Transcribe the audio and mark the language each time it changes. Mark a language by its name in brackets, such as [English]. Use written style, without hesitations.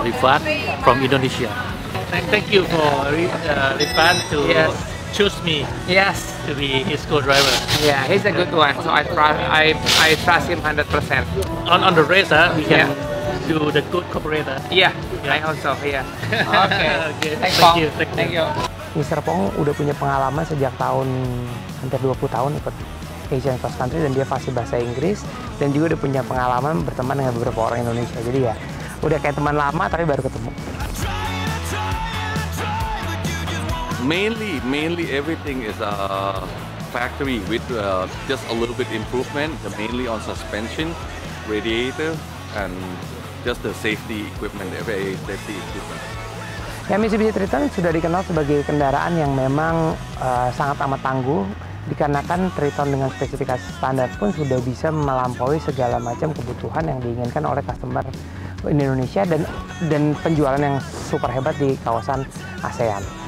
[English] Rifat from Indonesia. Thank you for Rifat to choose me to be his co-driver. Yeah, he's a good one, so I trust him 100%. On the race, we can do the good cooperator. Yeah, I also, yeah. Okay. Thank you. Mr. [Indonesian] Pong udah punya pengalaman sejak tahun hampir 20 tahun ikut Asian Cross Country, dan dia fasih bahasa Inggris, dan juga udah punya pengalaman berteman dengan beberapa orang Indonesia. Jadi ya udah kayak teman lama tapi baru ketemu. [English] Mainly everything is factory with just a little bit improvement, mainly on suspension, radiator, and just the safety equipment, safety equipment. [Indonesian] Ya, Mitsubishi Triton sudah dikenal sebagai kendaraan yang memang sangat amat tangguh, dikarenakan Triton dengan spesifikasi standar pun sudah bisa melampaui segala macam kebutuhan yang diinginkan oleh customer di Indonesia, dan penjualan yang super hebat di kawasan ASEAN.